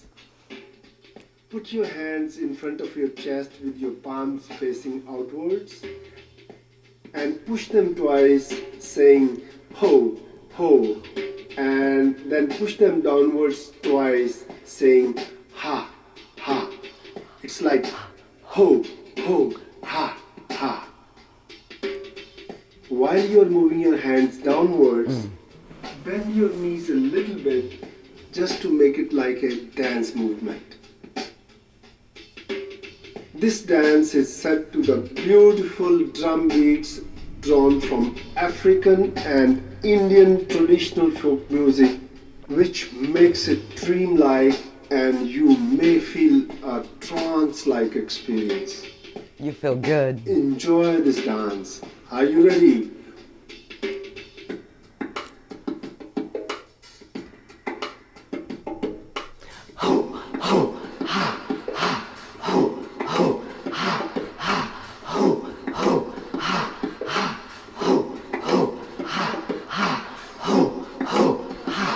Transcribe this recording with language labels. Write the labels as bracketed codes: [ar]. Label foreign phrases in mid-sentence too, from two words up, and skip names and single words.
[en] Put your hands in front of your chest with your palms facing outwards and push them twice saying ho, ho, and then push them downwards twice saying ha, ha. It's like ho, ho, ha, ha. While you're moving your hands downwards, bend your knees a little bit just to make it like a dance movement. This dance is set to the beautiful drum beats drawn from African and Indian traditional folk music, which makes it dreamlike and you may feel a trance-like experience. You feel good. Enjoy this dance. Are you ready? Ho, ho, ha, ha, ho, ho, ha, ha, ho, ho, ha, ha, ho, ho, ha, ha, ho, ho, ha,